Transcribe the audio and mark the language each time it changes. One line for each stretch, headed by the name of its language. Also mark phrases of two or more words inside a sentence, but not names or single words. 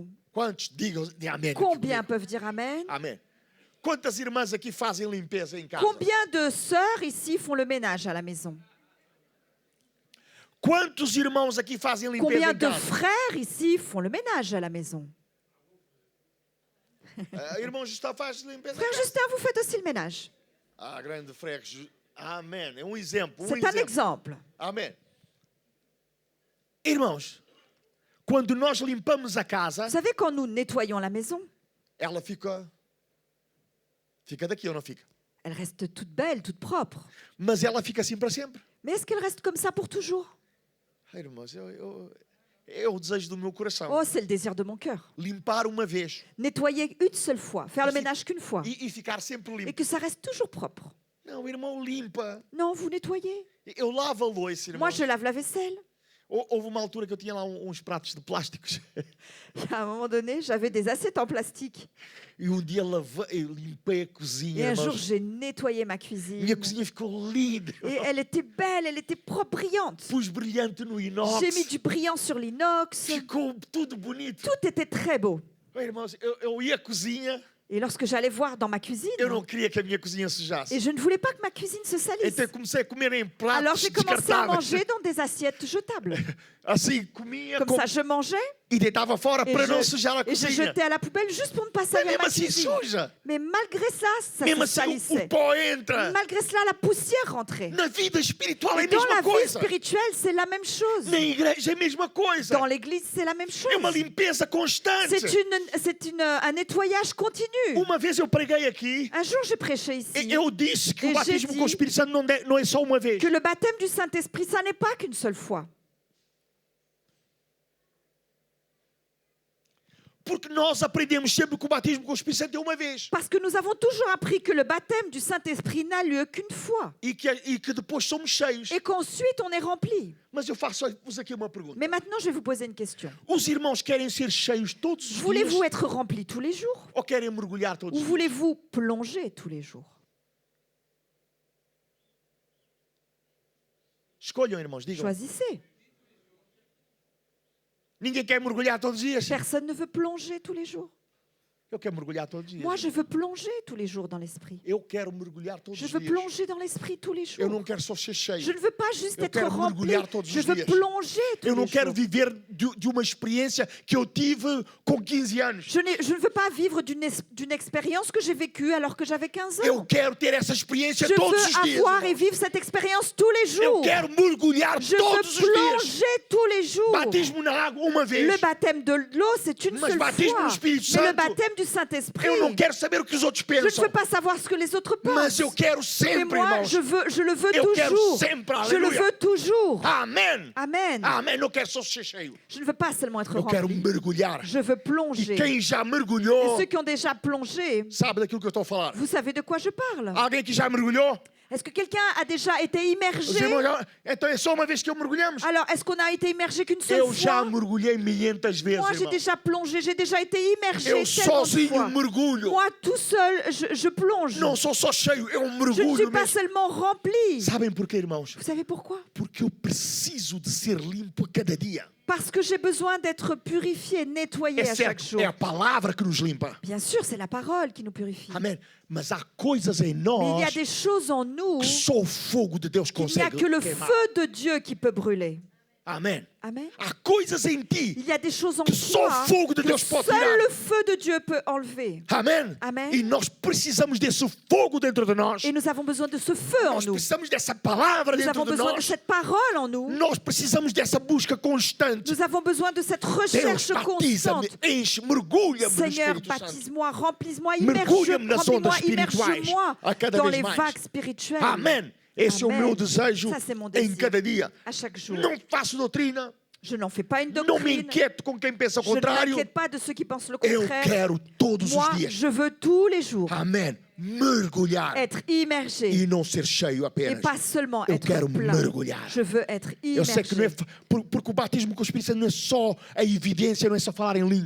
Portuguese: Quantos digam amém?
French: Combien peuvent dire Amen?
Portuguese: Amém. Quantas irmãs aqui fazem limpeza em casa?
French: Combien de sœurs ici font le ménage à la maison?
Portuguese: Quantos irmãos aqui fazem limpeza
French: Combien
Portuguese: em
French: de
Portuguese: casa?
French: frères ici font le ménage à la maison?
Portuguese: Irmão Gustavo faz limpeza em
French: Frère
Portuguese: casa.
French: Justin, vous faites aussi le ménage. Grande frère.
Portuguese: Amém. É exemplo.
French: C'est un exemple.
Portuguese: Amém. Irmãos, quando nós limpamos a casa,
French: Vous savez, quand nous nettoyons la maison,
Portuguese: ela fica daqui ou não fica?
French: elle reste toute belle, toute propre.
Portuguese: Mas ela fica assim para sempre.
French: Mais est-ce qu'elle reste comme ça pour toujours?
Portuguese: Irmãos, é o desejo do meu coração.
French: Oh, c'est le désir de mon cœur.
Portuguese: Limpar uma vez
French: Nettoyer une seule fois, faire le ménage qu'une fois,
Portuguese: e ficar sempre
French: et
Portuguese: limpo.
French: que ça reste toujours propre.
Portuguese: Não, irmão, limpa.
French: Non, vous nettoyez.
Portuguese: Eu lavo a louça,
French: Moi,
Portuguese: irmão.
French: je lave la vaisselle.
Portuguese: Houve uma altura que eu tinha lá uns pratos de plásticos.
French: À un moment donné, j'avais des assiettes en plastique.
Portuguese: E um dia eu limpei a
French: Et
Portuguese: cozinha,
French: un jour,
Portuguese: irmãos.
French: j'ai nettoyé ma cuisine.
Portuguese: Minha cozinha ficou linda.
French: Et elle était belle, elle était propre, brillante.
Portuguese: Pus brilhante no
French: J'ai mis
Portuguese: inox.
French: du brillant sur l'inox.
Portuguese: Ficou tudo bonito.
French: Tout était très beau.
Portuguese: Irmãos, eu ia à cozinha,
French: Et lorsque j'allais voir dans ma cuisine,
Portuguese: eu não queria que a minha cozinha sujasse.
French: et je ne voulais pas que ma cuisine se salisse.
Portuguese: Então eu comecei a comer em
French: Alors
Portuguese: pratos
French: j'ai commencé à
Portuguese: descartáveis.
French: manger dans des assiettes jetables.
Portuguese: Assim, comia
French: Comme ça, je mangeais
Portuguese: e deitava fora
French: et
Portuguese: para não
French: je,
Portuguese: sujar a
French: et je
Portuguese: cozinha.
French: jetais à la poubelle juste pour ne pas
Portuguese: Mas
French: salir
Portuguese: mesmo
French: ma
Portuguese: assim
French: cuisine.
Portuguese: suja.
French: Mais malgré ça
Portuguese: Mesmo
French: se
Portuguese: assim o
French: salissait.
Portuguese: pó entra.
French: Malgré cela, la poussière rentrait.
Portuguese: Na vida espiritual é
French: Et
Portuguese: a
French: dans
Portuguese: mesma
French: la vie
Portuguese: coisa.
French: spirituelle, c'est la même chose.
Portuguese: Na igreja é a mesma coisa.
French: Dans l'église, c'est la même chose.
Portuguese: É uma limpeza constante.
French: Un nettoyage continu.
Portuguese: Uma vez eu preguei aqui,
French: Un jour, j'ai prêché ici
Portuguese: eu disse que o
French: Et
Portuguese: batismo
French: j'ai
Portuguese: com o
French: dit
Portuguese: Espírito Santo não é só uma vez.
French: que le baptême du Saint-Esprit, ça n'est pas qu'une seule fois.
Portuguese: Porque nós aprendemos sempre que o batismo com o Espírito Santo é uma vez.
French: Parce que nous avons toujours appris que le baptême du Saint-Esprit n'a lieu qu'une fois.
Portuguese: E que depois somos cheios.
French: Et qu'ensuite, on est rempli.
Portuguese: Mas eu faço-vos aqui uma pergunta.
French: Mais maintenant, je vais vous poser une question.
Portuguese: Os irmãos querem ser cheios todos os dias
French: Voulez-vous être rempli tous les jours
Portuguese: ou querem mergulhar todos
French: ou
Portuguese: os dias?
French: voulez-vous plonger tous les jours?
Portuguese: Escolham, irmãos, digam.
French: Choisissez.
Portuguese: Ninguém quer mergulhar todos os dias.
French: Personne ne veut plonger tous les jours.
Portuguese: Eu quero mergulhar todos os dias.
French: Moi, je veux plonger tous les jours dans l'esprit.
Portuguese: Eu quero mergulhar todos
French: Je
Portuguese: os
French: veux
Portuguese: dias.
French: plonger dans l'esprit tous les
Portuguese: Eu
French: jours.
Portuguese: não quero só ser cheio.
French: Je ne veux pas juste
Portuguese: Eu
French: être
Portuguese: quero
French: rempli.
Portuguese: mergulhar todos
French: Je
Portuguese: os
French: veux
Portuguese: dias.
French: plonger tous
Portuguese: Eu não
French: les
Portuguese: quero
French: jours.
Portuguese: viver de uma experiência que eu tive com 15 anos.
French: Je ne veux pas vivre d'une expérience que j'ai vécue alors que j'avais 15
Portuguese: Eu
French: ans.
Portuguese: quero ter essa experiência
French: Je
Portuguese: todos
French: veux
Portuguese: os dias.
French: avoir et
Portuguese: irmãos.
French: vivre cette expérience tous les
Portuguese: Eu
French: jours.
Portuguese: quero mergulhar
French: Je
Portuguese: todos
French: veux
Portuguese: os dias.
French: plonger tous les jours.
Portuguese: Batismo na água uma vez.
French: Le baptême de l'eau, c'est une
Portuguese: Mas
French: seule
Portuguese: batismo
French: fois.
Portuguese: no Espírito
French: Mais le
Portuguese: Santo,
French: baptême du Saint-Esprit,
Portuguese: Eu não quero saber o que os outros
French: je ne
Portuguese: pensam.
French: veux pas savoir ce que les autres
Portuguese: Mas
French: pensent.
Portuguese: eu quero
French: Mais
Portuguese: sempre,
French: moi,
Portuguese: irmãos.
French: je le veux
Portuguese: Eu quero
French: toujours.
Portuguese: sempre,
French: Je le
Portuguese: aleluia.
French: veux toujours.
Portuguese: Amém.
French: Amen.
Portuguese: Amém. Não quero só ser cheio.
French: Je ne veux pas seulement être
Portuguese: Eu quero
French: rempli.
Portuguese: mergulhar.
French: Je veux
Portuguese: E
French: plonger.
Portuguese: quem já
French: Et
Portuguese: mergulhou
French: ceux qui ont déjà plongé,
Portuguese: sabe daquilo que eu estou a falar.
French: vous savez de quoi je parle.
Portuguese: Alguém que já mergulhou?
French: Est-ce que quelqu'un a déjà été
Portuguese: Os
French: immergé?
Portuguese: irmãos então é só uma vez que eu mergulhamos?
French: Alors, est-ce qu'on a été immergé qu'une seule
Portuguese: Eu já
French: fois?
Portuguese: mergulhei milhentas vezes,
French: Moi, j'ai
Portuguese: irmão.
French: déjà plongé, j'ai déjà été immergé
Portuguese: Eu
French: tellement de
Portuguese: sozinho
French: fois.
Portuguese: mergulho.
French: Moi, tout seul, je plonge.
Portuguese: Não sou só cheio, eu
French: Je ne
Portuguese: mergulho
French: suis pas
Portuguese: mesmo.
French: seulement rempli.
Portuguese: Sabem porquê, irmãos?
French: Vous savez pourquoi?
Portuguese: Porque eu preciso de ser limpo a cada dia.
French: Parce que j'ai besoin d'être purifié, nettoyé à
Portuguese: Essa
French: chaque jour.
Portuguese: é a palavra que nos limpa.
French: Bien sûr, c'est la parole qui nous purifie.
Portuguese: Amém. Mas há coisas em
French: Mais il y
Portuguese: nós
French: a des choses en nous
Portuguese: que só o fogo de Deus
French: qu'il n'y a
Portuguese: consegue
French: que le
Portuguese: queimar.
French: feu de Dieu qui peut brûler.
Portuguese: Amém.
French: Amen.
Portuguese: Há coisas em ti.
French: Il y a des choses en
Portuguese: Que só
French: toi
Portuguese: o fogo de
French: que
Portuguese: Deus pode tirar.
French: seul le feu de Dieu peut enlever.
Portuguese: Amém. Amém. E nós precisamos desse fogo dentro de nós.
French: Et nous avons besoin de ce feu en
Portuguese: Nós
French: nous.
Portuguese: precisamos dessa palavra
French: Nous
Portuguese: dentro
French: avons
Portuguese: de
French: besoin de
Portuguese: nós.
French: cette parole en nous.
Portuguese: Nós precisamos dessa busca constante.
French: Nous avons besoin de cette
Portuguese: Deus
French: recherche
Portuguese: batiza-me,
French: constante.
Portuguese: enche, mergulha-me no
French: Seigneur,
Portuguese: Espírito Santo.
French: baptise-moi, remplis-moi,
Portuguese: Mergulha-me nas
French: remplis-moi,
Portuguese: ondas espirituais
French: immerge-moi
Portuguese: a cada
French: dans
Portuguese: vez
French: les
Portuguese: mais.
French: vagues spirituelles.
Portuguese: Amém. Esse é o Amém. meu desejo
French: Ça, c'est mon
Portuguese: em
French: désir.
Portuguese: cada dia.
French: À chaque jour.
Portuguese: Não faço doutrina,
French: Je n'en fais pas une
Portuguese: não me
French: doctrine.
Portuguese: inquieto com quem pensa o
French: Je ne
Portuguese: contrário.
French: m'inquiète pas de ceux qui pensent le
Portuguese: Eu
French: contraire.
Portuguese: quero todos
French: Moi,
Portuguese: os dias.
French: je veux tous les jours
Portuguese: Amém. Mergulhar
French: être immergé
Portuguese: e não ser cheio
French: et
Portuguese: apenas.
French: pas seulement
Portuguese: Eu
French: être
Portuguese: quero
French: plein.
Portuguese: mergulhar.
French: Je veux être
Portuguese: Eu sei que não é
French: immergé.
Portuguese: porque o batismo com o Espírito Santo não é só a evidência, não é só falar em línguas.